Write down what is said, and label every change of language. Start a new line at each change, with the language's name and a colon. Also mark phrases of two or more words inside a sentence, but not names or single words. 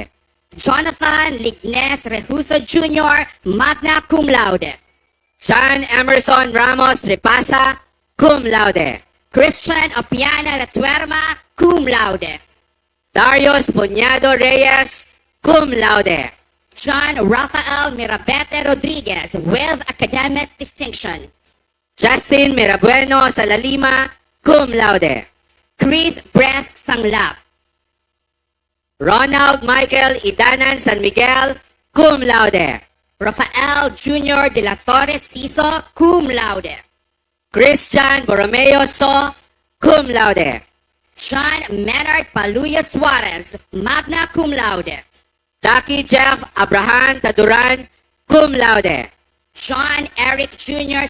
English: Jonathan Lignes Rehuso Jr.,
Latin: magna cum laude.
English: John Emerson Ramos Repasa,
Latin: cum laude.
English: Christian Opiana Retuerma,
Latin: cum laude.
English: Darius Puñado Reyes,
Latin: cum laude.
English: John Rafael Mirabete Rodriguez with academic distinction. Justin Mirabueno Salalima,
Latin: cum laude.
English: Chris Bress Sanglap. Ronald Michael Idanan San Miguel,
Latin: cum laude.
English: Rafael Jr. de la Torre Ciso,
Latin: cum laude.
English: Christian Borromeo So,
Latin: cum laude.
English: John Menard Paluya Suarez,
Latin: magna cum laude.
English: Taki Jeff Abraham Taduran,
Latin: cum laude.
English: John Eric Jr.